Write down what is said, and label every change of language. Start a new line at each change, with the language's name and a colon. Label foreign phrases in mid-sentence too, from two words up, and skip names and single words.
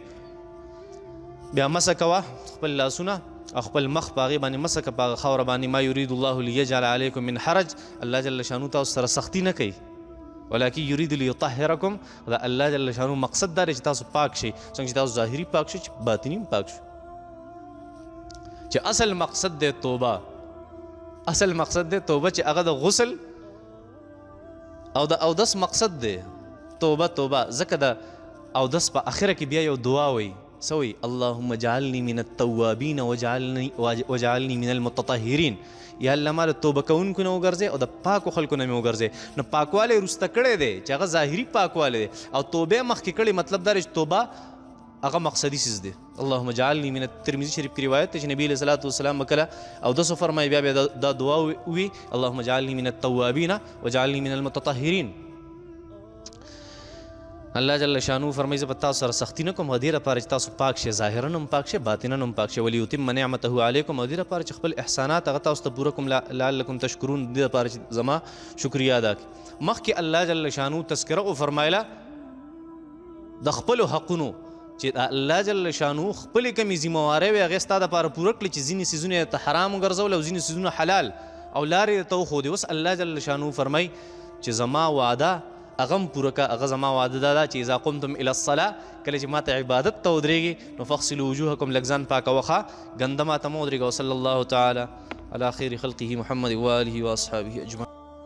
Pashto: منه بیا مسح کوه خپل لاسونه او خپل مخ په هغې باندې مسح که په هغه خاوره باندې
Arabic: ما یرید الله لیجعل علیکم من حرج
Pashto: الله جل شانو تاسو سره سختی نه کوي
Arabic: ولکن یرید لیطهرکم
Pashto: دا الله جل شانو مقصد دا دی چې تاسو پاک شئ څنګه چې تاسو ظاهري پاک شئ چې باطني هم پاک شئ چې اصل مقصد دی توبه اصل مقصد دی توبه چې هغه د غسل او د اودس مقصد دی توبه ځکه د اودس په اخره کې بیا یو دعا وایي سوي
Arabic: اللهم اجعلني من التوابين واجعلني من المتطهرين
Pashto: یا الله ما د توبه کوونکو نه وګرځې او د پاکو خلکو نه مې وګرځې نو پاکوالی وروسته کړی دی چې هغه ظاهري پاکوالی دی او توبې مخکې کړې مطلب دا دی چې توبه هغه مقصدي څیز دی
Arabic: اللهم اجعلني من
Pashto: ترمذي شریف کې روایت دی چې نبي علیه الصلاة والسلام به کله اودس وفرمایي بیا دا دعا وي
Arabic: اللهم اجعلني من التوابين واجعلني من المتطهرين
Pashto: الله جل شانو فرمایي زه به تاسو سره سختي نه کوم او دې لپاره چې تاسو پاک شئ ظاهرا هم پاک شئ باطنا هم پاک شئ
Arabic: ولیتم نعمته علیکم
Pashto: او دې لپاره چې خپل احسانات هغه تاسو ته پوره کوم
Arabic: لعلکم تشکرون
Pashto: دې لپاره چې زما شکریا ادا کړئ مخکې الله جل شانو تذکره وفرمایله د خپلو حقونو چې الله جل شانو خپلې کومې ذمهوارۍ وې هغې ستا دپاره پوره کړي چې ځینې څیزونه یې ته حرام وګرځول او ځینې څیزونه حلال او لارې ته وښودې اوس الله جل شانو فرمایي چې زما وعده هغه هم پوره که هغه زما وعده دا ده چې
Arabic: اذا قمتم الى الصلاه
Pashto: کله چې ماته عبادت ته ودرېږي نو
Arabic: فغسلوا وجوهکم
Pashto: لږ ځان پاکوه ښه ګنده ماته مه ودرېږه
Arabic: وصلی الله تعالی على خير خلقه محمد وآله وأصحابه أجمعين.